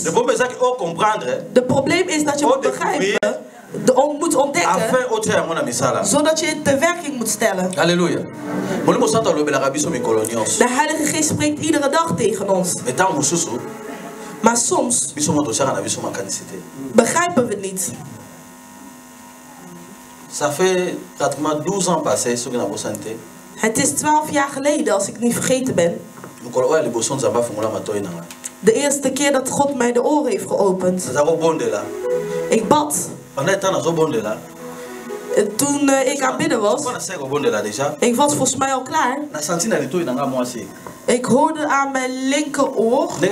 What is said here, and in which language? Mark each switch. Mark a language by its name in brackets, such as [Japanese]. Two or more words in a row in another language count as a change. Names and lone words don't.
[Dutch] Het probleem is dat je moet begrijpen. Moet ontdekken. Zodat je het de werking moet stellen. Halleluja. De Heilige Geest spreekt iedere dag tegen ons. Maar soms begrijpen we het niet. [French] Ça fait pratiquement 12 ans passés sur la santé. [Dutch] Het is 12 jaar geleden, als ik niet vergeten ben. De eerste keer dat God mij de oren heeft geopend. Ik bad. Toen ik aan bidden was. Ik was volgens mij al klaar. Ik hoorde aan mijn linkeroor.